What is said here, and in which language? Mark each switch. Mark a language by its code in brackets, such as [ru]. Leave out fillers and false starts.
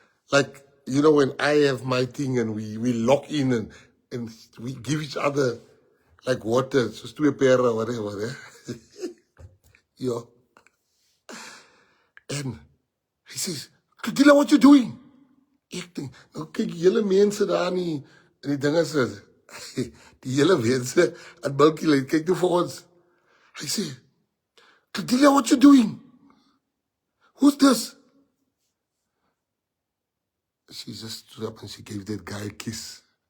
[en] Like, you know, when I have my thing and we lock in and we give each other like water, just to a pair or whatever. Yeah. And he says, Claudelia, what you doing? [af] Ek dink, nou kyk julle mense daar nie, en die ding is, die hele mense at Milky Lane, kyk toe vir ons. Hy sê, [en] Claudelia, what you doing? Who's this? She just stood up and she gave that guy a kiss.